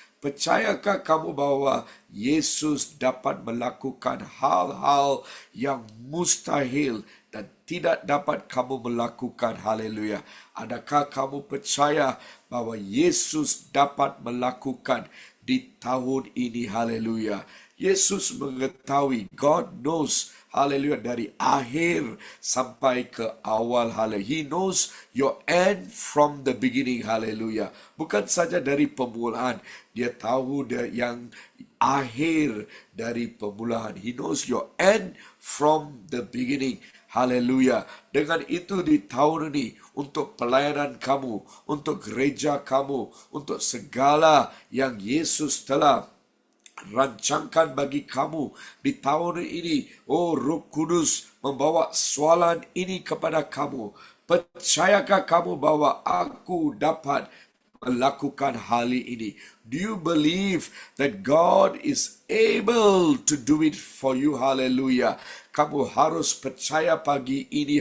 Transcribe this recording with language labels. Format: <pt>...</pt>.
<ms>Percayakah kamu bahwa Yesus dapat melakukan hal-hal yang mustahil dan tidak dapat kamu melakukan? Haleluya. Adakah kamu percaya bahwa Yesus dapat melakukan di tahun ini? Haleluya. Yesus mengetahui,</ms> <en>God knows,</en> <ms>haleluya, dari akhir sampai ke awal. Haleluya.</ms> <en>He knows your end from the beginning. Haleluya.</en> <ms>Bukan saja dari permulaan, dia tahu yang akhir dari permulaan.</ms> <en>He knows your end from the beginning.</en> <ms>Haleluya. Dengan itu di tahun ini, untuk pelayanan kamu, untuk gereja kamu, untuk segala yang Yesus telah rancangkan bagi kamu di tahun ini, Roh Kudus membawa soalan ini kepada kamu. Percayakah kamu bahwa aku dapat melakukan hal ini?</ms> <en>Do you believe that God is able to do it for you?</en> <ms>Haleluya. Kamu harus percaya pagi ini.</ms>